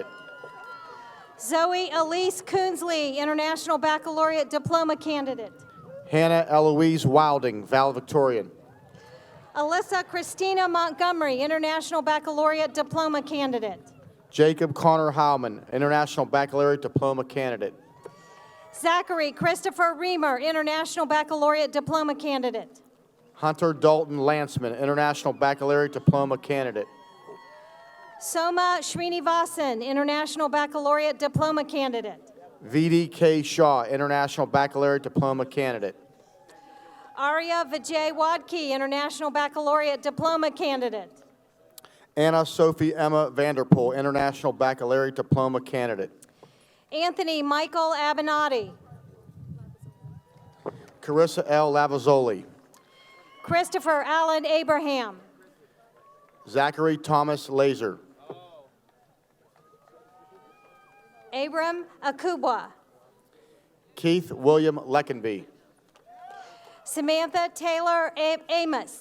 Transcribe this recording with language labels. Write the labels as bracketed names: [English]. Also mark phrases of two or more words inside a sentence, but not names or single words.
[English] Zoe Elise Coonsley, International Baccalaureate Diploma candidate. Hannah Eloise Wilding, Valedictorian. Alyssa Christina Montgomery, International Baccalaureate Diploma candidate. Jacob Connor Howman, International Baccalaureate Diploma candidate. Zachary Christopher Reamer, International Baccalaureate Diploma candidate. Hunter Dalton Lanceman, International Baccalaureate Diploma candidate. Soma Srinivasan, International Baccalaureate Diploma candidate. VDK Shaw, International Baccalaureate Diploma candidate. Arya Vijay Wadke, International Baccalaureate Diploma candidate. Anna Sophie Emma Vanderpool, International Baccalaureate Diploma candidate. Anthony Michael Abenati. Carissa L. Lavazzoli. Christopher Allen Abraham. Zachary Thomas Laser. Abram Akubwa. Keith William Leckenby. Samantha Taylor Amos.